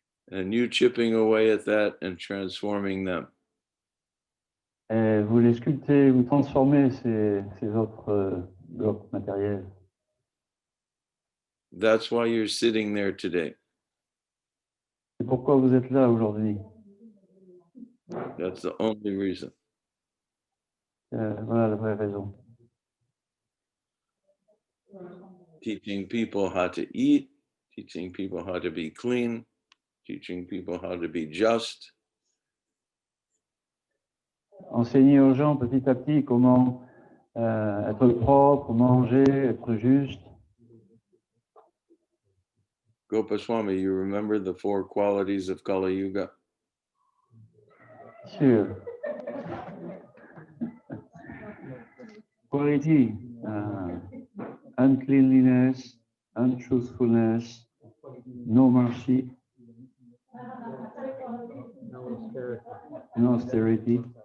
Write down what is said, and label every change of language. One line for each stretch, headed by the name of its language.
English: And you chipping away at that and transforming them.
French: Et vous les sculptez, vous transformez ces autres blocs matériels.
English: That's why you're sitting there today.
French: C'est pourquoi vous êtes là aujourd'hui.
English: That's the only reason.
French: Voilà la vraie raison.
English: Teaching people how to eat, teaching people how to be clean, teaching people how to be just,
French: enseigner aux gens petit à petit comment être propre, manger, être juste.
English: Gopaswami, you remember the 4 qualities of Kali Yuga?
French: Sûr.
English: Quality, uncleanliness, untruthfulness, no mercy, no austerity.